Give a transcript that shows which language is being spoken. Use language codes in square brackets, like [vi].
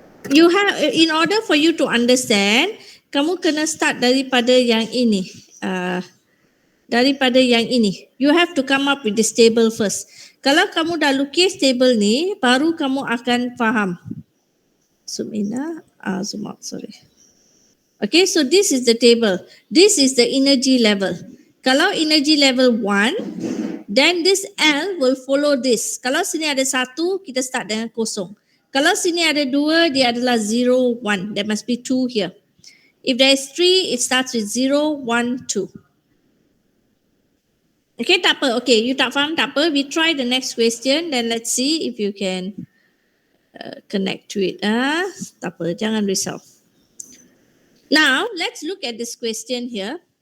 [en] You have, in order for you to understand, [ms] kamu kena start daripada yang ini. Daripada yang ini. [en] You have to come up with this table first. [ms] Kalau kamu dah lukis table ni, baru kamu akan faham. [en] Zoom in, zoom out, sorry. Okay, so this is the table. This is the energy level. Kalau energy level 1, then this L will follow this. [ms] Kalau sini ada 1, kita start dengan kosong. Kalau sini ada 2, dia adalah 0, 1. [en] There must be 2 here. If there is 3, it starts with 0, 1, 2. Okay, [ms] tak apa. [en] Okay, you [ms] tak faham, tak apa. [en] We try the next question, then let's see if you can connect to it. [ms] Tak apa, jangan risau. [en] Now, let's look at this question here.